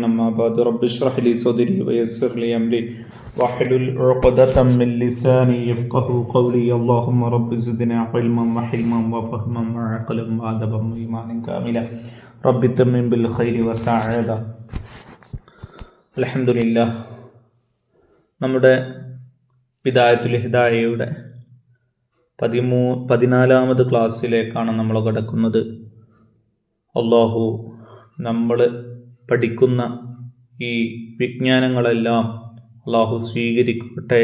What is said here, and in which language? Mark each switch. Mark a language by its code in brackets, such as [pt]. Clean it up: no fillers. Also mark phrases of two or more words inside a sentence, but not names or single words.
[ar] أما بعد رب اشرح لي صدري ويسر لي أمري واحلل عقدة من لساني يفقه قولي. اللهم رب زدنا علما وحلما وفهما وعقلا وأدبا وإيمانا كاملا. رب تمم بالخير وسعادة. الحمد لله. [ml] നമ്മുടെ ഹിദായത്തുൽ ഹിദായയുടെ 14ാമത് ക്ലാസ്സിലേക്കാണ് നമ്മൾ കടക്കുന്നത്. അള്ളാഹു നമ്മൾ പഠിക്കുന്ന ഈ വിജ്ഞാനങ്ങളെല്ലാം അള്ളാഹു സ്വീകരിക്കട്ടെ.